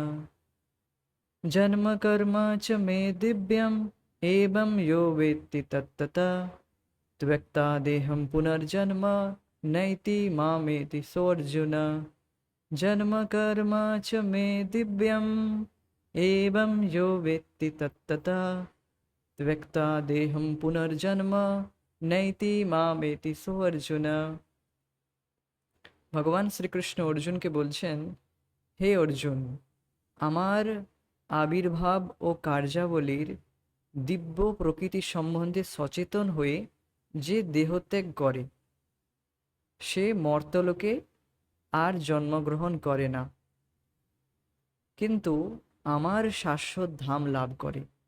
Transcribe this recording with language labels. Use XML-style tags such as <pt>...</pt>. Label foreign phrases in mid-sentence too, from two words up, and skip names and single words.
<sa>जन्म कर्म च मे दिव्यम् एवं यो वेत्ति तत्तता त्यक्त्वा देहं पुनर्जन्म नैति मामेति सोऽर्जुन। जन्म कर्म च मे दिव्यम् एवं यो वेत्ति तत्तता त्यक्त्वा देहं पुनर्जन्म नैति मामेति सो अर्जुन।</sa> <bn>ভগবান শ্রীকৃষ্ণ অর্জুনকে বলছেন, হে অর্জুন, আমার আবির্ভাব ও কার্যাবলীর দিব্য প্রকৃতি সম্বন্ধে সচেতন হয়ে যে দেহত্যাগ করে সে মর্তলোকে আর জন্মগ্রহণ করে না, কিন্তু আমার শাশ্বত ধাম লাভ করে।</bn>